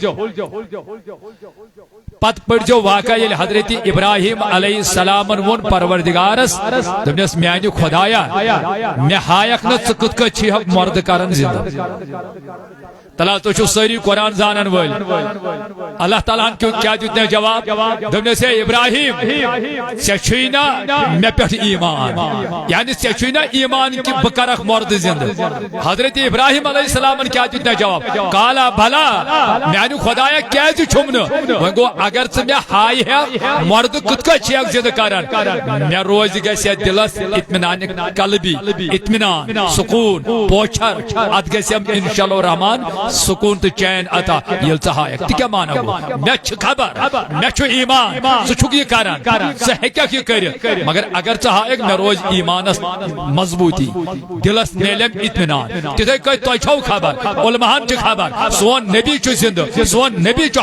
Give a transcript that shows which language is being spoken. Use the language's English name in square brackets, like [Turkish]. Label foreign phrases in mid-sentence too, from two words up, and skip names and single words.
[Kashmiri] پت پڑھو واقعہ یل حضرت ابراہیم علیہ السلام وون پروردگارس دپنس میانہ خدایا مے ہایک نا ژٕ کِتھ کٔٹھۍ چھِہکھ مرد کران زندہ تلا تو چھو ساری قرآن زانن ول اللہ تعالیٰ ہن کیا دیتنے جواب دپنس ہے ابراہیم ژےٚ چھُے نا مے پٮ۪ٹھ ایمان یعنی ژےٚ چھُے نا ایمان کہ بہ کرکھ مرد زندہ حضرت ابراہیم علیہ السلام کیا دیتنے جواب کالا بھلا میانہ خدایا کیازِ چھُم نہٕ وۄنۍ گوٚو اگر ژٕ مے ہایہِ ہٮ۪کھ مرد کِتھ کٔٹھۍ چھِہکھ زندہ کران مے روزِ گژھِ دلس اطمینان قلبی اطمینان سکون پوچھر ات گژھیم [Arabic] انشاءاللہ الرحمن [Kashmiri] سکون تو چین عطا یل ژٕ ہایکھ تہِ کیٛاہ مانا گوٚو مے چھِ خبر مے چھُ ایمان ژٕ چھُکھ یہِ کران ژٕ ہیٚککھ یہِ کٔرِتھ مگر اگر ژٕ ہایکھ مے روزِ ایمانس مضبوطی دلس میلیم اطمینان تِتھے کٔنۍ تۄہہِ چھو خبر علماہن چھِ خبر سون نبی چھُ زندہ سون نبی چھُ